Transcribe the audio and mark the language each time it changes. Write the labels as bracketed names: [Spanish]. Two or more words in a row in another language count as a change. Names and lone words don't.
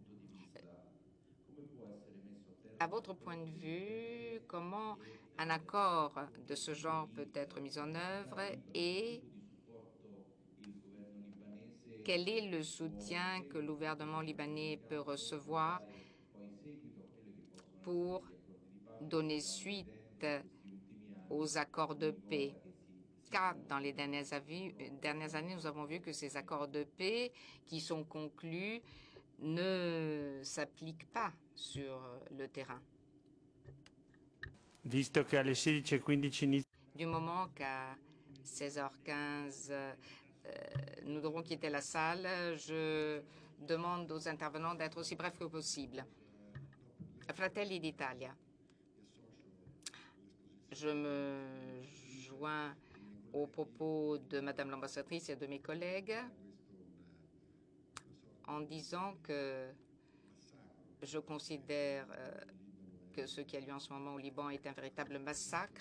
[French] À votre point de vue, comment un accord de ce genre peut être mis en œuvre et quel est le soutien que le gouvernement libanais peut recevoir pour donner suite aux accords de paix? Car dans les dernières années, nous avons vu que ces accords de paix qui sont conclus ne s'appliquent pas sur le terrain. [Italian] Visto che alle 16:15 [French] Du moment qu'à 16h15, nous devrons quitter la salle, je demande aux intervenants d'être aussi brefs que possible. Fratelli d'Italia. Je me joins aux propos de Madame l'ambassadrice et de mes collègues en disant que je considère que ce qui a lieu en ce moment au Liban est un véritable massacre.